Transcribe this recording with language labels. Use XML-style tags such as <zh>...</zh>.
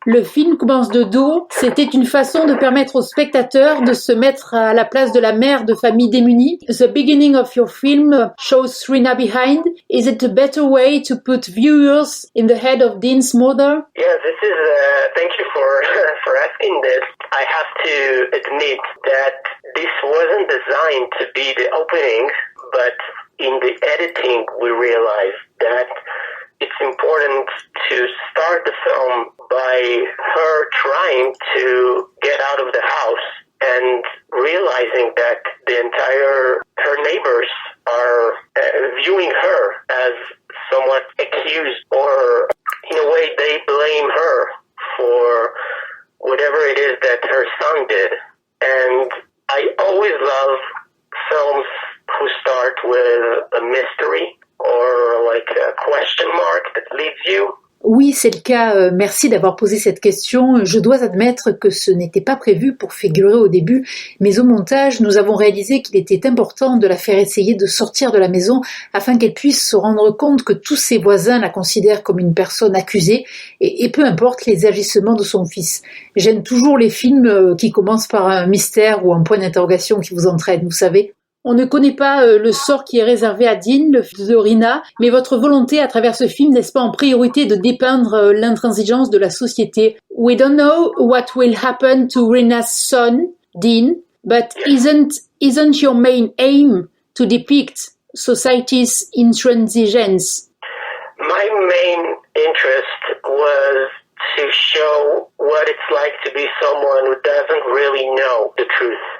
<fr>Le film commence de dos. C'était une façon de permettre aux spectateurs de se mettre à la place de la mère de famille démunie.</fr> <en>The beginning of your film shows Rina behind. Is it a better way to put viewers in the head of Dean's mother? Yeah, this is, thank you for asking this. I have to admit that this wasn't designed to be the opening, but in the editing we realized that it's important to start the film by her trying to get out of the house and realizing that her neighbors are viewing her as somewhat accused, or in a way they blame her for whatever it is that her son did. And I always love films who start with a mystery or like a question mark that leads you.</en> <fr>Oui, c'est le cas. Merci d'avoir posé cette question. Je dois admettre que ce n'était pas prévu pour figurer au début, mais au montage, nous avons réalisé qu'il était important de la faire essayer de sortir de la maison afin qu'elle puisse se rendre compte que tous ses voisins la considèrent comme une personne accusée et peu importe les agissements de son fils. J'aime toujours les films qui commencent par un mystère ou un point d'interrogation qui vous entraîne, vous savez. On ne connaît pas le sort qui est réservé à Dean, le fils de Rina, mais votre volonté à travers ce film n'est-ce pas en priorité de dépeindre l'intransigeance de la société?</fr> <en>We don't know what will happen to Rina's son, Dean, but isn't your main aim to depict society's intransigence? My main interest was to show what it's like to be someone who doesn't really know the truth.</en>